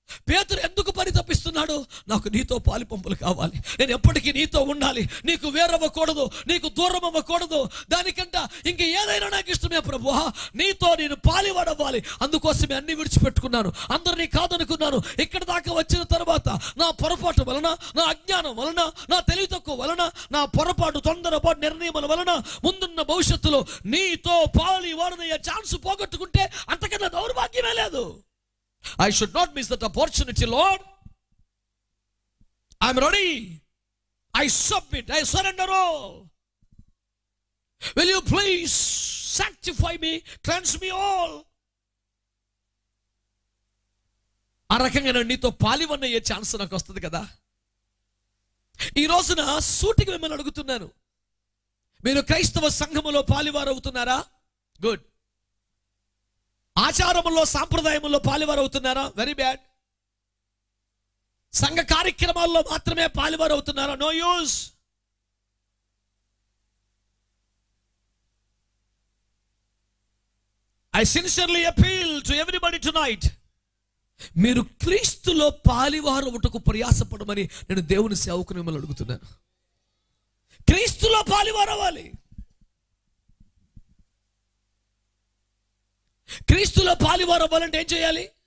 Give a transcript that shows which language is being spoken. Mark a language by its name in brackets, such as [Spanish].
[Telugu] పేతురు ఎందుకు పరితపిస్తున్నాడు? నాకు నీతో పాలు పంపులు కావాలి, నేను ఎప్పటికీ నీతో ఉండాలి, నీకు వేరవ్వకూడదు, నీకు దూరం అవ్వకూడదు, దానికంట ఇంక ఏదైనా నాకు ఇష్టమే ప్రభువా, నీతో నేను పాలివాడవ్వాలి, అందుకోసమే అన్ని విడిచిపెట్టుకున్నాను, అందరినీ కాదనుకున్నాను. ఇక్కడ దాకా వచ్చిన తర్వాత నా పొరపాటు వలన, నా అజ్ఞానం వలన, నా తెలివి తక్కువ వలన, నా పొరపాటు తొందరపాటు నిర్ణయముల వలన ముందున్న భవిష్యత్తులో నీతో పాలివాడనయ్యే ఛాన్స్ పోగొట్టుకుంటే అంతకన్నా దౌర్భాగ్యమే లేదు. [English] I should not miss that opportunity, Lord. I'm ready. I submit. I surrender all. Will you please sanctify me, cleanse me all? [Telugu] ఆ రకంగా నేను నీతో పాలివన్నయ్యే ఛాన్స్ నాకు వస్తుంది కదా. ఈ రోజున సూటికి మిమ్మల్ని అడుగుతున్నాను, మీరు క్రైస్తవ సంఘములో పాలివారు అవుతున్నారా? గుడ్. ఆచారములో సాంప్రదాయములో పాలివారు అవుతున్నారా? [English] Very bad. [Telugu] సంఘ కార్యక్రమాల్లో మాత్రమే పాలివారు అవుతున్నారా? [English] No use. I sincerely appeal to everybody tonight. [Telugu] మీరు క్రీస్తులో పాలివారు ఒకటకు ప్రయాసపడమని నేను దేవుని సేవకుని మిమ్మల్ని అడుగుతున్నాను. క్రీస్తులో పాలివారు అవ్వాలి. క్రీస్తులో పాలివారు అవ్వాలంటే ఏం చేయాలి?